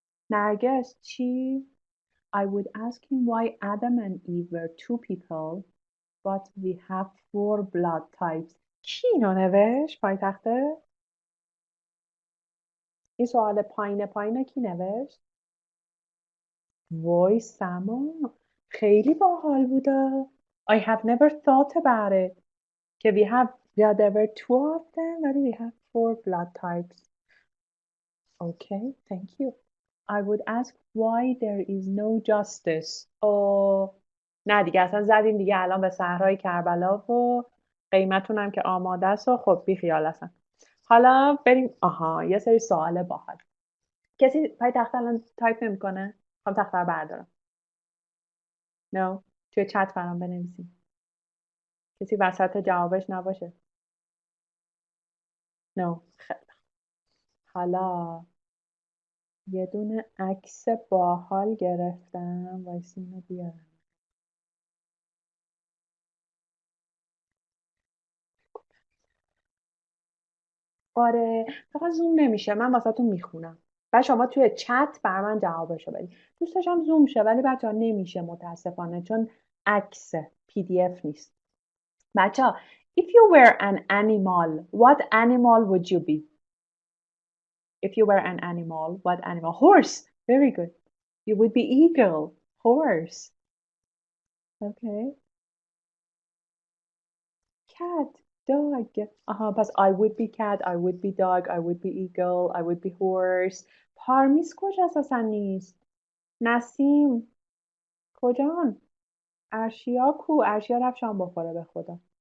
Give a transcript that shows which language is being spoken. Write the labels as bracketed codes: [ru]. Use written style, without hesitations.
[fa] نرگس چی؟ [en] I would ask him why Adam and Eve were 2 people but we have 4 blood types. [fa] کی اینو نوشت پای تخته؟ این سوال پایین کی نوشت؟ وای سما خیلی باحال بوده. [en] I have never thought about it. که there were 2 of them ولی we have 4 blood types. Okay, thank you. I would ask why there is no justice. [fa] نه دیگه اصلا زدیم دیگه الان به صحرای کربلا و قیمتونم که آماده است و خب بی خیال هستن. حالا بریم یه سری سوال باحال. کسی پای تخته الان تایپ نمیکنه؟ خب تخته رو بردارم. No. توی چت برام بنویسیم. کسی وسط جوابش نباشه. No. خیلی. حالا یه دونه عکس باحال گرفتم. وایسی اینو بیارم. آره فقط زوم نمیشه. من واسهتون میخونم. و شما توی چت بر من جوابشو بدید. دوست داشتم زوم شه ولی بچه‌ها نمیشه متاسفانه چون عکس PDF نیست. [en] بچه‌ها if you were an animal, what animal would you be? If you were an animal, what animal? Horse. Very good. You would be eagle. Horse. Okay. Cat. Dog. پس I would be cat, I would be dog, I would be eagle, I would be horse. [fa] پارمیس کجاست اصلا نیست؟ نسیم کجان؟ ارشیا کو؟ ارشیا رفت شام بخوره به خدا.